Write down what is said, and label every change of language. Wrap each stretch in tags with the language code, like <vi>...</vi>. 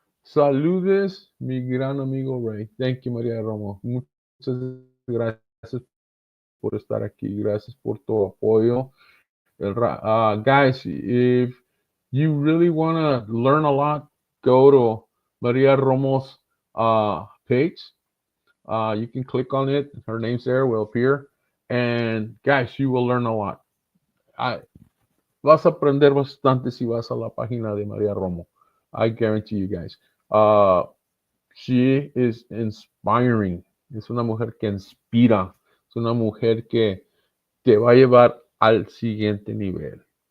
<es>Saludes, mi gran amigo Ray.</es> <en>Thank you,</en> <es>María Romo. Muchas gracias por estar aquí. Gracias por tu apoyo.</es> <en>Guys, if you really want to learn a lot, go to Maria Romo's page. You can click on it. Her name's there, will appear. And guys, you will learn a lot.</en> <es>Vas a aprender bastante si vas a la página de Maria Romo.</es> <en>I guarantee you guys. She is inspiring.</en> <es>Es una mujer que inspira. Es una mujer que te va a llevar al siguiente nivel.</es>